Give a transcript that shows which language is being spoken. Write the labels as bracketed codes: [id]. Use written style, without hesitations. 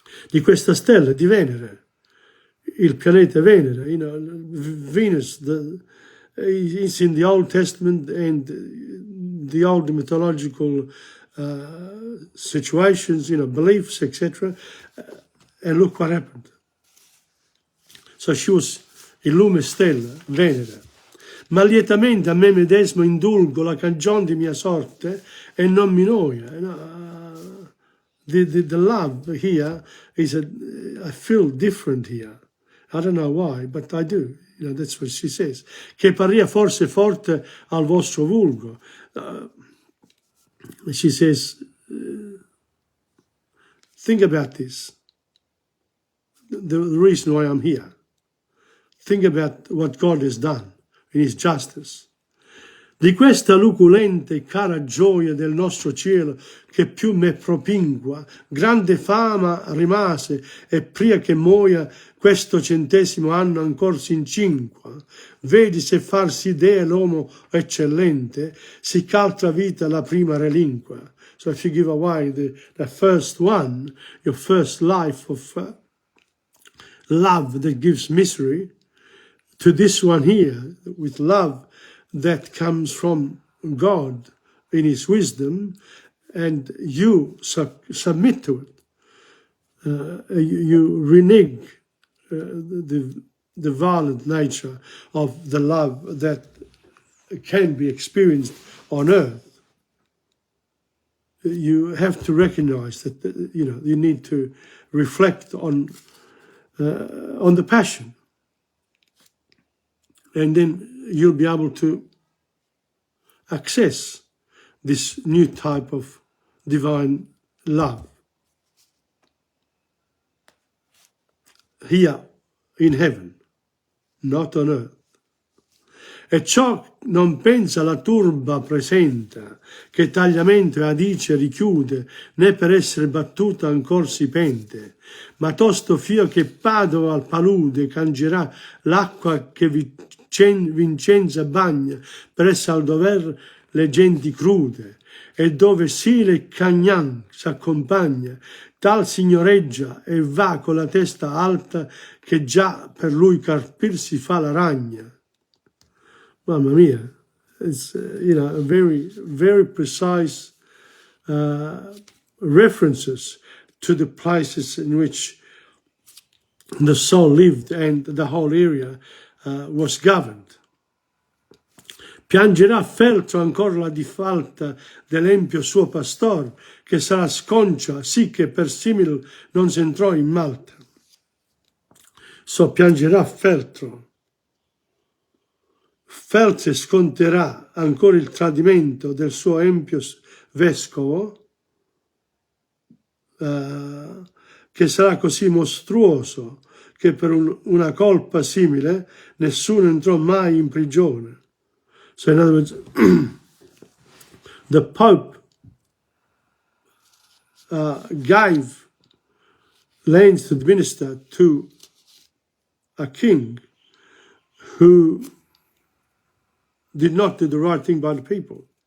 [it] Di questa stella, di Venere, il pianeta Venere, [en] you know, Venus, it's in the Old Testament and the old mythological situations, you know, beliefs, etc. And look what happened. So she was [it] il lume stella, Venere. Ma lietamente a me medesimo indulgo la cagion di mia sorte e non mi noia. [en] You know, the love here is I feel different here. I don't know why, but I do. You know, that's what she says. [it] Che paria forse forte al vostro vulgo. [en] She says, think about this. The reason why I'm here. Think about what God has done in His justice. [it] Di questa luculente e cara gioia del nostro cielo, che più me propingua, grande fama rimase, e pria che muoia questo 100° anno ancor s'incinqua. Vedi se farsi idea l'uomo eccellente, si c'altra vita la prima relinqua. [en] So if you give away the first one, your first life of love that gives misery, to this one here, with love that comes from God in His wisdom, and you submit to it. You renege the violent nature of the love that can be experienced on earth. You have to recognize that you need to reflect on the passion, and then you'll be able to access this new type of divine love here in heaven, not on earth. [it] E ciò non pensa la turba presenta, che tagliamento e adice richiude, né per essere battuta ancor si pente, ma tosto fio che Padova al palude cangerà l'acqua che Vincenza bagna, per essa al dover le genti crude, e dove Sile e Cagnan s'accompagna, tal signoreggia e va con la testa alta, che già per lui carpir si fa la ragna. [en] Mamma mia, it's very, very precise references to the places in which the soul lived and the whole area was governed. [it] Piangerà feltro ancora la difalta dell'empio suo pastor, che sarà sconcia, sì che per simil non s'entrò in Malta. So piangerà feltro. Feltro sconterà ancora il tradimento del suo empio vescovo, che sarà così mostruoso che per una colpa simile nessuno entrò mai in prigione. [en] So in other words, the Pope gave lands to administer to a king who did not do the right thing by the people.